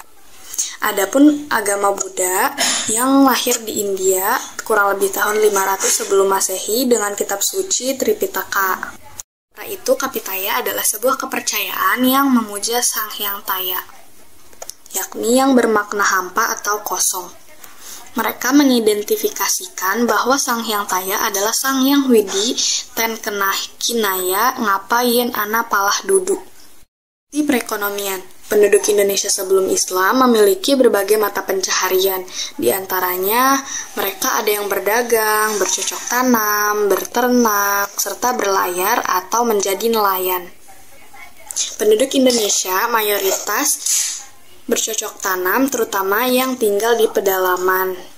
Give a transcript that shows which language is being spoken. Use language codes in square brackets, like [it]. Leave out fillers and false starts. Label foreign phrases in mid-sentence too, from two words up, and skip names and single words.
[id] Adapun agama Buddha yang lahir di India kurang lebih tahun 500 sebelum Masehi dengan kitab suci Tripitaka. Sementara itu, Kapitaya adalah sebuah kepercayaan yang memuja Sang Hyang Taya, yakni yang bermakna hampa atau kosong. Mereka mengidentifikasikan bahwa Sang Hyang Taya adalah Sang Hyang Widi [jv] ten kenah kinaya ngapa yen ana palah duduk. [id] Di perekonomian, penduduk Indonesia sebelum Islam memiliki berbagai mata pencaharian. Di antaranya, mereka ada yang berdagang, bercocok tanam, berternak, serta berlayar atau menjadi nelayan. Penduduk Indonesia mayoritas bercocok tanam, terutama yang tinggal di pedalaman.